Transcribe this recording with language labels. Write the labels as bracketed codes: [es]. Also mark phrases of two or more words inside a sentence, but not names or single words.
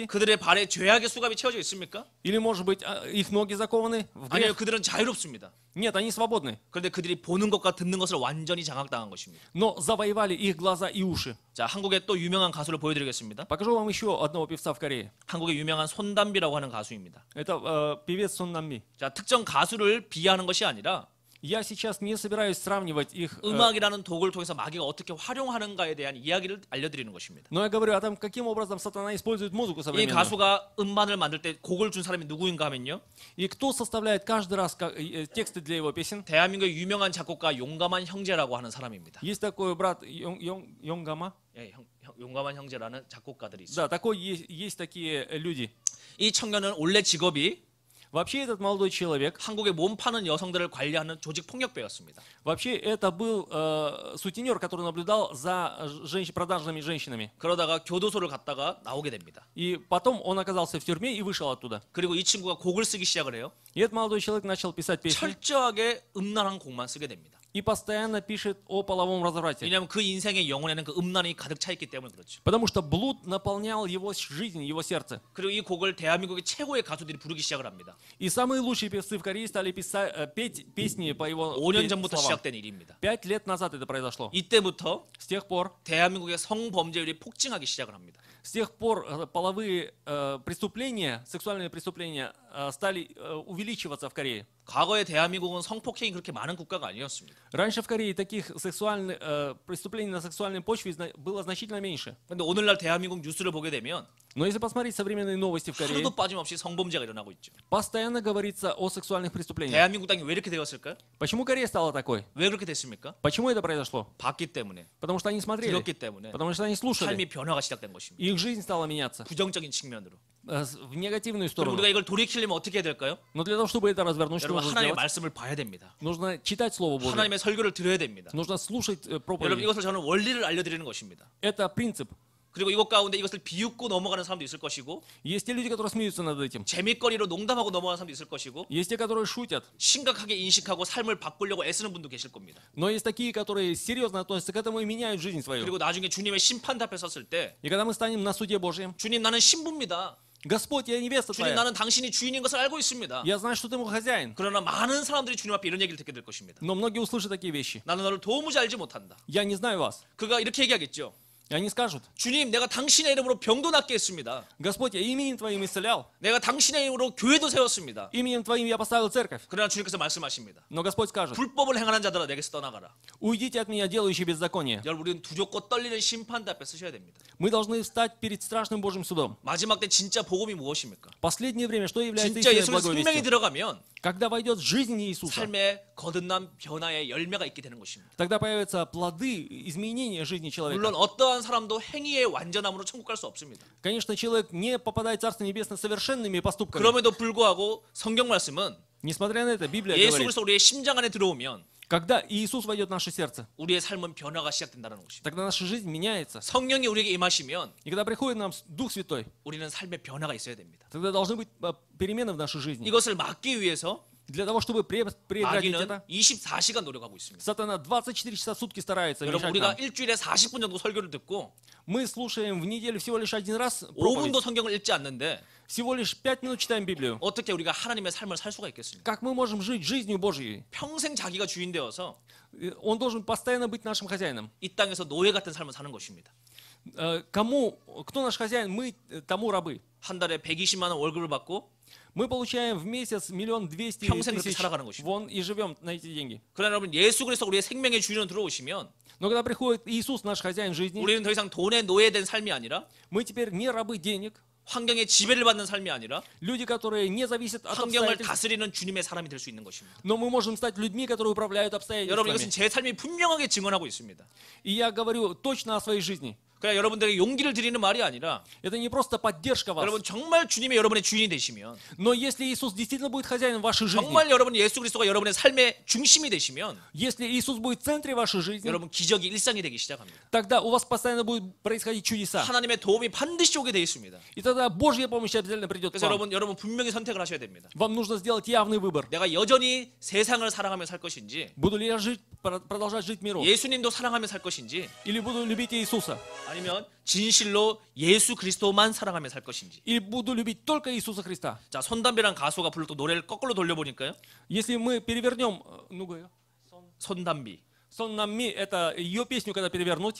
[ko] 그들의 발에 죄악의 수갑이 채워져 있습니까? [ru] Или, может быть, их ноги закованы в [ko] 아니요, [ru] грех? [ko] 그들은 자유롭습니다. [ru] Нет, они свободны. [ko] 그런데 그들이 보는 것과 듣는 것을 완전히 장악당한 것입니다. [ru] Но завоевали их глаза и уши. [ko] 자, 한국의 또 유명한 가수를 보여드리겠습니다. [ru] Покажу вам еще одного певца в Корее. [ko] 한국의 유명한 손담비라고 하는 가수입니다. [ru] Это певец Сон Намми. [ko] 자, 특정 가수를 비하하는 것이 아니라 [ru] Я сейчас не собираюсь сравнивать их, [ko] 음악이라는 도구를 통해서 마귀가 어떻게 활용하는가에 대한 이야기를 알려드리는 것입니다. [ru] но я говорю о том, каким образом сатана использует музыку [ko] 이 [ru] современную. [ko] 가수가 음반을 만들 때 곡을 준 사람이 누구인가 하면요, [ru] И кто составляет каждый раз тексты для его песен? [ko] 대한민국의 유명한 작곡가 용감한 형제라고 하는 사람입니다. [ru] Есть такой брат Йонгама. [ko] 예, 용감한 형제라는 작곡가들이 있어요. [ru] Да, такой есть такие люди. [ko] 이 청년은 원래 직업이 [ru] Вообще этот молодой человек, [ko] 한국의 몸 파는 여성들을 관리하는 조직 폭력배였습니다. [ru] вообще это был сутенер, который наблюдал за продажными женщинами. [ko] 그러다가 교도소를 갔다가 나오게 됩니다. [ru] И потом он оказался в тюрьме и вышел оттуда. [ko] 그리고 이 친구가 곡을 쓰기 시작을 해요. [ru] И этот молодой человек начал писать песни [ko] 철저하게 음란한 곡만 쓰게 됩니다. [ru] и постоянно пишет о половом разврате. [ko] 왜냐하면 그 인생의 영혼에는 그 음란이 가득 차 있기 때문에 그렇죠. [ru] Потому что блуд наполнял его жизнь, его сердце. [ko] 그리고 이 곡을 대한민국의 최고의 가수들이 부르기 시작을 합니다. [ru] И самые лучшие певцы в Корее стали петь песни по его [ko] 5년 전부터 [ru] словам. [ko] 시작된 일입니다. [ru] 5 лет назад это произошло. [ko] 이때부터 [ru] С тех пор [ko] 대한민국의 성범죄율이 폭증하기 시작을 합니다. [ru] С тех пор половые преступления, сексуальные преступления стали увеличиваться в Корее. [ko] 과거에 대한민국은 성폭행이 그렇게 많은 국가가 아니었습니다. [ru] Раньше в Корее таких сексуальных преступлений на сексуальной почве было значительно меньше. [ko] 그런데 오늘날 대한민국 뉴스를 보게 되면 [ru] Но если посмотреть современные новости в Корее, [ko] 하루도 빠짐없이 성범죄가 일어나고 있죠. [ru] постоянно говорится о сексуальных преступлениях. [ko] 대한민국 땅이 왜 이렇게 되었을까요? [ru] Почему Корея стала такой? [ko] 왜 그렇게 됐습니까? [ru] Почему это произошло? [ko] 봤기 때문에, [ru] Потому что они смотрели, [ko] 들었기 때문에 [ru] потому что они слушали. [ko] 삶이 변화가 시작된 것입니다. [ru] Их жизнь стала меняться [ko] 부정적인 측면으로. [ru] в негативную [ko] 그리고 [ru] сторону. [ko] 우리가 이걸 돌이키려면 어떻게 해야 될까요? [ru] Но для того, чтобы это развернуть, что [ko] 여러분 [ru] нужно [ko] 하나님의 [ru] сделать? [ko] 말씀을 봐야 됩니다. [ru] Нужно читать Слово Божие. [ko] 하나님의 설교를 들어야 됩니다. [ru] Нужно слушать [ko] 여러분 [ru] проповеди. [ko] 이것을 저는 원리를 알려드리는 것입니다. [ru] Это принцип. [ko] 그리고 이것 가운데 이것을 비웃고 넘어가는 사람도 있을 것이고 [ru] Есть те люди, которые смеются над этим. [ko] 재밌거리로 농담하고 넘어가는 사람도 있을 것이고 [ru] Есть те, которые шутят. [ko] 심각하게 인식하고 삶을 바꾸려고 애쓰는 분도 계실 겁니다. [ru] Но есть такие, которые серьезно относятся к этому и меняют жизнь свою. [ko] 그리고 나중에 주님의 심판대 앞에 섰을 때 [ru] И когда мы станем на суде Божьем, [ko] 주님 나는 신부입니다. [ru] Господь, я невеста [ko] 주님 [ru] твоя. [ko] 나는 당신이 주인인 것을 알고 있습니다. [ru] Я знаю, что ты мой хозяин. [ko] 그러나 많은 사람들이 주님 앞에 이런 얘기를 듣게 될 것입니다. [ru] Но многие услышат такие вещи. [ko] 나는 너를 도무지 알지 못한다. [ru] Я не знаю вас. [ko] 그가 이렇게 얘기하겠죠. [ru] И они скажут: [ko] 주님 내가 당신의 이름으로 병도 낫게 했습니다. [ru] Господь, я именем Твоим исцелял. [ko] 내가 당신의 이름으로 교회도 세웠습니다. [ru] Именем Твоим я поставил церковь. [ko] 그러나 주님께서 말씀하십니다. [ru] Но Господь скажет: [ko] 불법을 행하는 자들아 내게서 떠나가라. [ru] уйдите от меня, делающие беззаконие. [ko] 여러분 우리는 두렵고 떨리는 심판대 앞에 서셔야 됩니다. [ru] Мы должны встать перед страшным Божьим судом. [ko] 마지막 때 진짜 복음이 무엇입니까? [ru] В последнее время, что является [ko] 진짜 [ru] истинной [ko] 예수의 생명이 [ru] благой вестью? [ko] 들어가면 [ru] Когда войдет жизнь Иисуса, [ko] 삶의 거듭남 변화의 열매가 있게 되는 것입니다. [ru] тогда появятся плоды изменения жизни человека. [ko] 물론 어떠한 사람도 행위의 완전함으로 천국 갈 수 없습니다. [ru] Конечно, человек не попадает в Царство Небесное совершенными поступками. [ko] 그럼에도 불구하고 성경 말씀은 [ru] Несмотря на это, Библия [ko] 예수 [ru] говорит, [ko] 그리스도 우리의 심장 안에 들어오면 [ru] когда Иисус войдет в наше сердце, [ko] 우리의 삶은 변화가 시작된다는 것입니다. [ru] тогда наша жизнь меняется. [ko] 성령이 우리에게 임하시면 [ru] И когда приходит нам Дух Святой, [ko] 우리는 삶의 변화가 있어야 됩니다. [ru] тогда должны быть перемены в нашей жизни. [ko] 이것을 막기 위해서 [ru] Для того, чтобы прекратить [ko] 마귀는 [ru] это, [ko] 24시간 노력하고 있습니다. [ru] Сатана 24 часа в сутки старается [ko] 여러분 [ru] мешать [ko] 우리가 [ru] нам. [ko] 일주일에 40분 정도 설교를 듣고 [ru] Мы слушаем в неделю всего лишь один раз [ko] 5분도 [ru] проповедь. [ko] 성경을 읽지 않는데 [ru] Всего лишь 5 минут читаем Библию. [ko] 어떻게 우리가 하나님의 삶을 살 수가 있겠습니까? [ru] Как мы можем жить жизнью Божьей? [ko] 평생 자기가 주인 되어서 [ru] Он должен постоянно быть нашим хозяином. [ko] 이 땅에서 노예 같은 삶을 사는 것입니다. [ru] Кто наш хозяин? Мы тому рабы. [ko] 한 달에 120만 원 월급을 받고 [ru] Мы получаем в месяц 1 200 [ko] 평생 그렇게 [ru] 000 [ko] 살아가는 것입니다. [ru] вон и живем на эти деньги. [ko] 그러나 여러분 예수 그리스도 우리의 생명의 주인으로 들어오시면 [ru] Но когда приходит Иисус, наш хозяин жизни, [ko] 우리는 더 이상 돈에 노예된 삶이 아니라 [ru] мы теперь не рабы денег, [ko] 환경의 지배를 받는 삶이 아니라 [ru] люди, которые не зависят от [ko] 환경을 [ru] обстоятельств, [ko] 다스리는 주님의 사람이 될 수 있는 것입니다. [ru] но мы можем стать людьми, которые управляют [ko] 여러분 이것은 [ru] обстоятельствами. [ko] 제 삶이 분명하게 증언하고 있습니다. [ru] И я говорю точно о своей жизни. [ko] 그냥 여러분들에게 용기를 드리는 말이 아니라 [ru] Это не просто поддержка вас. [ko] 여러분 정말 주님이 여러분의 주인이 되시면 [ru] Но если Иисус действительно будет хозяином вашей жизни, [ko] 정말 여러분 예수 그리스도가 여러분의 삶의 중심이 되시면 [ru] если Иисус будет в центре вашей жизни, [ko] 여러분 기적이 일상이 되기 시작합니다. [ru] тогда у вас постоянно будут происходить чудеса. [ko] 하나님의 도움이 반드시 오게 돼 있습니다. [ru] И тогда Божья помощь обязательно придет к [ko] 그래서 [ru] вам. [ko] 여러분 분명히 선택을 하셔야 됩니다. [ru] Вам нужно сделать явный выбор. [ko] 내가 여전히 세상을 사랑하며 살 것인지 [ru] Буду ли я жить, продолжать жить в миру? [ko] 예수님도 사랑하며 살 것인지 [ru] Или буду любить Иисуса? [ko] 아니면 진실로 예수 그리스도만 사랑하며 살 것인지. [ru] Или буду любить только Иисуса Христа? [ko] 자, 손담비란 가수가 불렀던 노래를 거꾸로 돌려보니까요. [ru] Если мы перевернем, ну говорю, [ko] 손담비. [ru] Сон нам ми, это ее песню, когда перевернуть,